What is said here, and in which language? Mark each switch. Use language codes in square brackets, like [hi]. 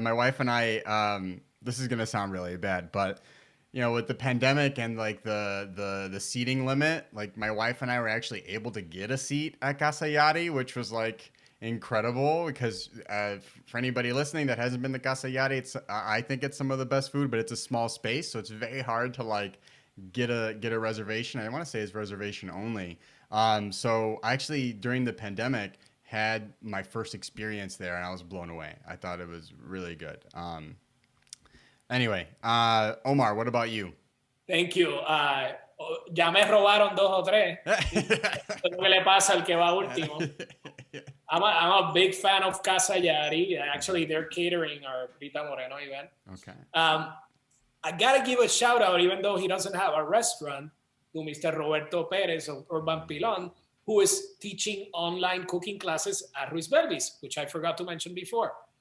[en] My wife and I, this is gonna sound really bad, but with the pandemic and the seating limit, my wife and I were actually able to get a seat at Casa Yari, which was incredible because for anybody listening that hasn't been to Casa Yari, I think it's some of the best food, but it's a small space, so it's very hard to get a reservation. I want to say it's reservation only. So I actually during the pandemic had my first experience there, and I was blown away. I thought it was really good. Anyway, Omar, what about you? Thank you. [es] Ya me robaron 2 o 3. Eso es lo que le pasa al que va último. [en] I'm a big fan of Casa Yari. Actually, their catering are Rita Moreno event. Okay. I gotta give a shout out, even though he doesn't have a restaurant, to Mr. Roberto Perez of Urban Pilon, who is teaching online cooking classes at Ruiz Belvis, which I forgot to mention before.